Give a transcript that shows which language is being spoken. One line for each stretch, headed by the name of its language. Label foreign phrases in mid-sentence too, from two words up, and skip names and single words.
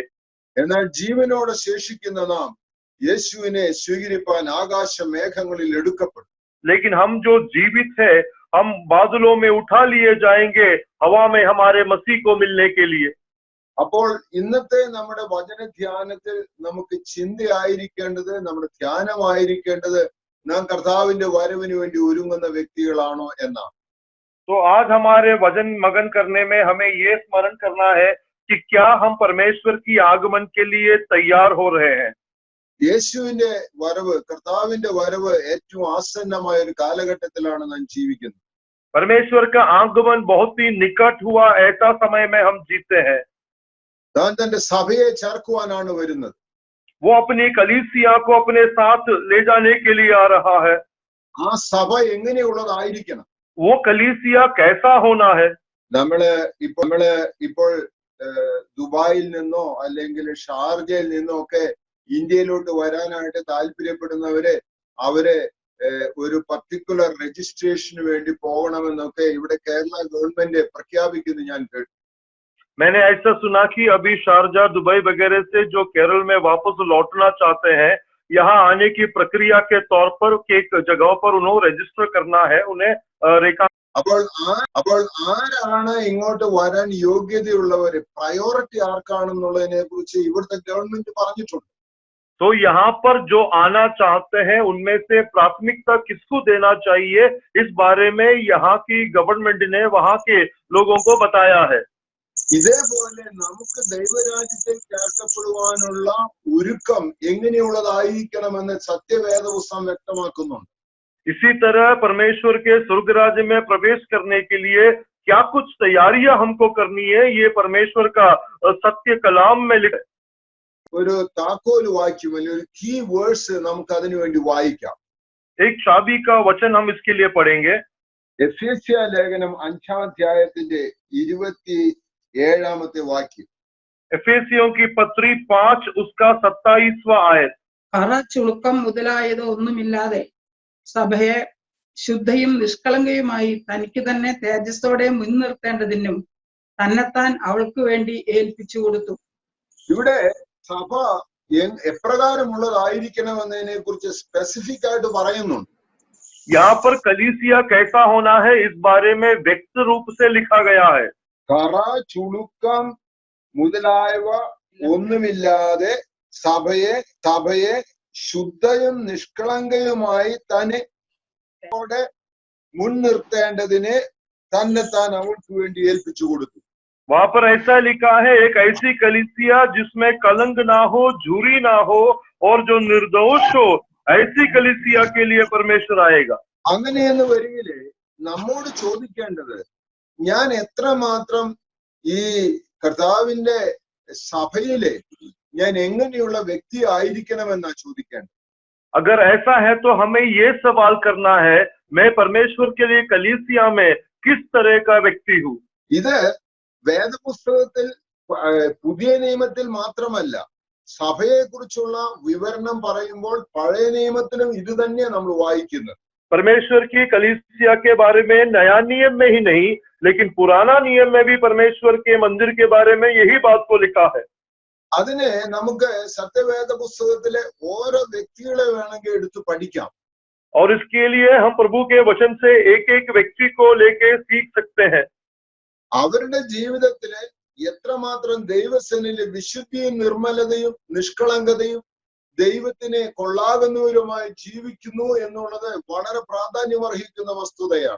Malayalam: എന്നാൽ ജീവനോടെ ശേഷിക്കുന്ന നാം യേശുവിനെ സ്വീകരിപ്പാൻ ആകാശ മേഘങ്ങളിൽ എടുക്കപ്പെടും.
Hindi: लेकिन हम जो जीवित है, हम बादलों में उठा लिए जाएंगे, हवा में हमारे मसीह को मिलने के लिए।
Malayalam: അപ്പോൾ ഇന്നത്തെ നമ്മുടെ വചന ധ്യാനത്തിൽ നമുക്ക് ചിന്തയായിരിക്കേണ്ടത്, നമ്മുടെ ധ്യാനമായിരിക്കേണ്ടത് നാം കർത്താവിന്റെ വരവിന് വേണ്ടി ഒരുങ്ങുന്ന വ്യക്തികളാണോ എന്നാണ്.
Hindi: तो आज हमारे वचन मगन करने में हमें ये स्मरण करना है कि क्या हम परमेश्वर की आगमन के लिए तैयार हो रहे हैं।
Malayalam: യേശുവിന്റെ വരവ്, കർത്താവിന്റെ വരവ് ഏറ്റവും ആസന്നമായ ഒരു കാലഘട്ടത്തിലാണ് നാം ജീവിക്കുന്നത്.
Hindi: परमेश्वर का आगमन बहुत ही निकट हुआ ऐसा समय में हम जीते हैं।
Malayalam: താൻ തന്റെ സഭയെ ചേർക്കുവാനാണ് വരുന്നത്.
Hindi: वो अपनी कलीसिया को अपने साथ ले जाने के लिए आ रहा है।
Malayalam: ആ സഭ എങ്ങനെയുള്ളതായിരിക്കണം?
Hindi: वो कलीसिया कैसा होना है?
Malayalam: നമ്മള് ഇപ്പോൾ ദുബായിൽ നിന്നോ അല്ലെങ്കിൽ ഷാർജയിൽ നിന്നോ ഒക്കെ ഇന്ത്യയിലോട്ട് വരാനായിട്ട് താല്പര്യപ്പെടുന്നവരെ അവരെ ഒരു
English: particular registration
Malayalam: വേണ്ടി പോകണമെന്നൊക്കെ ഇവിടെ കേരള ഗവൺമെന്റ് പ്രഖ്യാപിക്കുന്നു ഞാൻ കേട്ടു.
Hindi: मैंने ऐसा सुना कि अभी शारजा दुबई वगैरह से जो केरल में वापस लौटना चाहते हैं, यहाँ आने की प्रक्रिया के तौर पर एक जगह पर उन्हें रजिस्टर करना है, उन्हें रेखा।
Malayalam: അപ്പോൾ ആരാണ് ഇങ്ങോട്ട് വരാൻ യോഗ്യതയുള്ളവര്, പ്രയോറിറ്റി ആർക്കാണെന്നുള്ളതിനെ കുറിച്ച് ഇവിടുത്തെ ഗവൺമെന്റ് പറഞ്ഞിട്ടുണ്ട്.
Hindi: तो यहाँ पर जो आना चाहते हैं उनमें से प्राथमिकता किसको देना चाहिए, इस बारे में यहाँ की गवर्नमेंट ने वहाँ के लोगों को बताया है.
Malayalam: ഇതേപോലെ നമുക്ക് ദൈവരാജ്യത്തിൽ ചേർക്കപ്പെടുവാനുള്ള ഒരുക്കം എങ്ങനെയുള്ളതായിരിക്കണമെന്ന് സത്യവേദ പുസ്തകം വ്യക്തമാക്കുന്നുണ്ട്.
Hindi: इसी तरह परमेश्वर के स्वर्ग राज्य में प्रवेश करने के लिए क्या कुछ तैयारियां हमको करनी है, ये परमेश्वर का सत्य कलाम में लिखा.
Malayalam: ഒരു താക്കോൽ വാക്യം അല്ലെങ്കിൽ ഒരു
English: key verse
Malayalam: നമുക്ക് അതിനു വേണ്ടി വായിക്കാം.
Hindi: एक चाबी का वचन हम इसके लिए पढ़ेंगे.
Malayalam: എഫേസ്യ ലേഖനം 5-ാം അധ്യായത്തിന്റെ 27-ാമത്തെ വാക്യം.
Hindi: എഫേസിയോं की पत्री 5 उसका 27वां आयत.
Malayalam: കറ ചുളുക്കം മുതലായത് ഒന്നുമില്ലാതെ സഭയെ ശുദ്ധയും നിഷ്കളങ്കയുമായി തനിക്ക് തന്നെ തേജസ്സോടെ മുൻനിർത്തേണ്ടതിനും തന്നെത്താൻ അവൾക്ക് വേണ്ടി ഏൽപ്പിച്ചു കൊടുത്തു. ഇവിടെ സഭ എപ്രകാരമുള്ളതായിരിക്കണമെന്നതിനെ കുറിച്ച് സ്പെസിഫിക് ആയിട്ട് പറയുന്നുണ്ട്.
Hindi: यहाँ पर कलीसिया कैसा होना है, इस बारे में व्यक्त रूप से लिखा गया है.
Malayalam: കറ ചുളുക്കം മുതലായവ ഒന്നുമില്ലാതെ സഭയെ ശുദ്ധയും നിഷ്കളങ്കയുമായി തന്നെ മുൻനിർത്തേണ്ടതിന് തന്നെത്താൻ അവൾക്ക് വേണ്ടി ഏൽപ്പിച്ചു കൊടുത്തു.
Hindi: वहां पर ऐसा लिखा है, एक ऐसी कलीसिया जिसमें कलंक ना हो, झुरी ना हो और जो निर्दोष हो, ऐसी कलीसिया के लिए परमेश्वर आएगा.
Malayalam: അങ്ങനെയെന്ന് വരികില് നമ്മോട് ചോദിക്കേണ്ടത്, ഞാൻ എത്രമാത്രം ഈ കർത്താവിന്റെ സഭയിലെ ഞാൻ എങ്ങനെയുള്ള വ്യക്തി ആയിരിക്കണമെന്നാ ചോദിക്കേണ്ടത്.
Hindi: अगर ऐसा है तो हमें ये सवाल करना है, मैं परमेश्वर के लिए कलीसिया में किस तरह का व्यक्ति हूँ.
Malayalam: ഇത് വേദപുസ്തകത്തിൽ പുതിയ നിയമത്തിൽ മാത്രമല്ല, സഭയെ കുറിച്ചുള്ള വിവരണം പറയുമ്പോൾ പഴയ നിയമത്തിലും ഇത് തന്നെയാണ് നമ്മൾ വായിക്കുന്നത്.
Hindi: परमेश्वर की कलीसिया के बारे में नया नियम में ही नहीं, लेकिन पुराना नियम में भी परमेश्वर के मंदिर के बारे में यही बात को लिखा है.
Malayalam: അതിന് നമുക്ക് സത്യവേദ പുസ്തകത്തിലെ ഓരോ വ്യക്തികളെ വേണമെങ്കിൽ എടുത്ത് പഠിക്കാം.
Hindi: और इसके लिए हम प्रभु के वचन से एक एक व्यक्ति को लेके सीख सकते हैं.
Malayalam: അവരുടെ ജീവിതത്തില് എത്രമാത്രം ദൈവസന്നിധിയിലെ വിശുദ്ധിയും നിർമ്മലതയും നിഷ്കളങ്കതയും ദൈവത്തിനെ കൊള്ളാകുന്നവരുമായി ജീവിക്കുന്നു എന്നുള്ളത് വളരെ പ്രാധാന്യമർഹിക്കുന്ന വസ്തുതയാണ്.